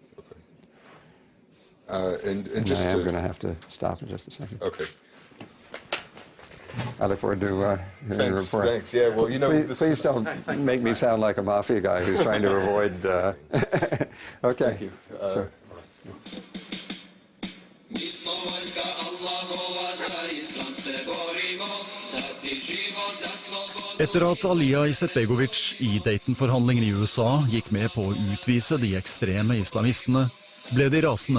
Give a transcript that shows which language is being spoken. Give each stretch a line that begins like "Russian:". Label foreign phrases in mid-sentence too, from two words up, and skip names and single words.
English: And just I am going to have to stop in just a second. Okay. I look forward to hearing your report. Thanks. Yeah, well, please don't make me sound like a mafia guy who's trying to avoid... Okay. Thank you. Sure.
Norwegian: Etter at Alija Izetbegovic i Dayton-forhandlingene i USA gikk med på å utvise de ekstreme islamistene, ble de rasende.